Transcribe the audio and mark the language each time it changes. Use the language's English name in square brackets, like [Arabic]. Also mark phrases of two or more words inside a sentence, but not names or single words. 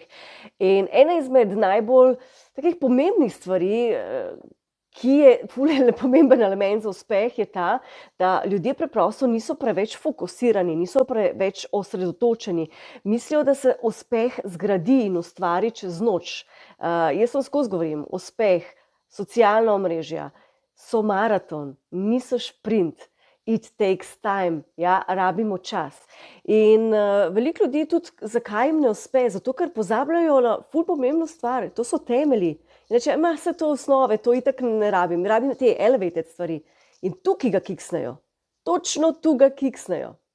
[Slovenian] In ena izmed najbolj takih pomembnih stvari, ki je pomemben element za uspeh, je ta, da ljudje preprosto niso preveč fokusirani, niso preveč osredotočeni. Mislijo, da se uspeh zgradi in ustvari čez noč. Jaz vam skozi govorim, uspeh, socialna omrežja so maraton, niso šprint. [English] It takes time, [Slovenian] ja, rabimo čas. In veliko ljudi tudi, zakaj jim ne uspe? Zato, ker pozabljajo na ful pomembno stvar, to so temelji. Reče, se to osnove, to itak ne rabim te elevated stvari. In tukaj ga kiksnejo, točno tu ga kiksnejo.